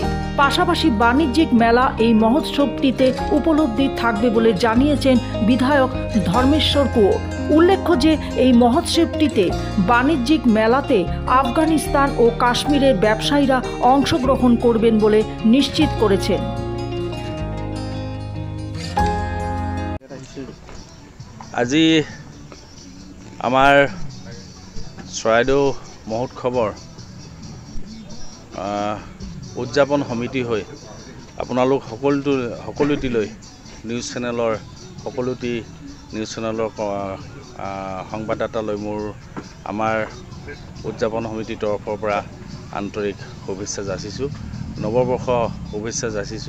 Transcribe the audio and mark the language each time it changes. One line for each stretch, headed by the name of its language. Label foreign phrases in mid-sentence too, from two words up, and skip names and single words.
Bangla: পাশাপাশি বাণিজ্যিক মেলা এই মহোৎসবটিতে উপলব্ধি থাকবে বলে জানিয়েছেন বিধায়ক ধর্মেশ্বর কুঁওর। উল্লেখ্য যে এই মহোৎসবটিতে বাণিজ্যিক মেলাতে আফগানিস্তান ও কাশ্মীরের ব্যবসায়ীরা অংশগ্রহণ করবেন বলে নিশ্চিত করেছেন।
Assamese: আজি আমাৰ চৰাইদেউ মহোৎসৱৰ উদযাপন সমিতি হৈ আপোনালোক সকলোটিলৈ
English: news channelৰ
Assamese: সকলোটি
English: news channelৰ
Assamese: সংবাদদাতালৈ আমাৰ উদযাপন সমিতিৰ তৰফৰ পৰা আন্তৰিক শুভেচ্ছা যাচিছোঁ, নৱবৰ্ষ শুভেচ্ছা যাচিছোঁ।